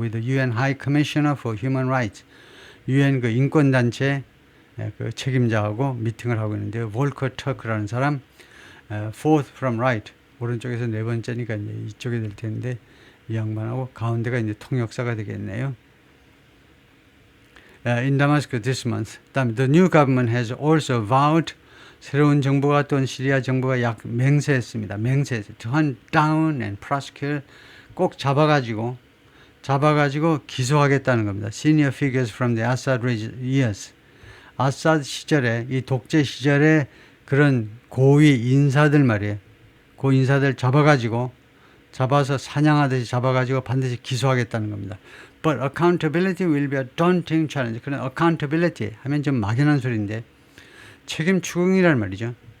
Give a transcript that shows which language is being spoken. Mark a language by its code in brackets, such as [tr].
[en] With the UN High Commissioner for Human Rights [ko] UN 그 인권 단체 그 책임자하고 미팅을 하고 있는데 볼커 터크라는 사람 [en] fourth from right [ko] 오른쪽에서 네 번째니까 이제 이쪽에 될 텐데 이 양반하고 가운데가 이제 통역사가 되겠네요. [en] In Damascus this month, the new government has also vowed [ko] 새로운 정부가 또 시리아 정부가 맹세했습니다. 맹세했어요. [en] To hunt down and prosecute [ko] 꼭 잡아가지고 기소하겠다는 겁니다. [en] Senior figures from the Assad years. [ko] 아사드 시절에 이 독재 시절에 그런 고위 인사들 말이에요. 고 인사들 잡아서 사냥하듯이 잡아가지고 반드시 기소하겠다는 겁니다. [en] But accountability will be a daunting challenge. [ko] 그런 accountability 하면 좀 막연한 소리인데 책임 추궁이란 말이죠.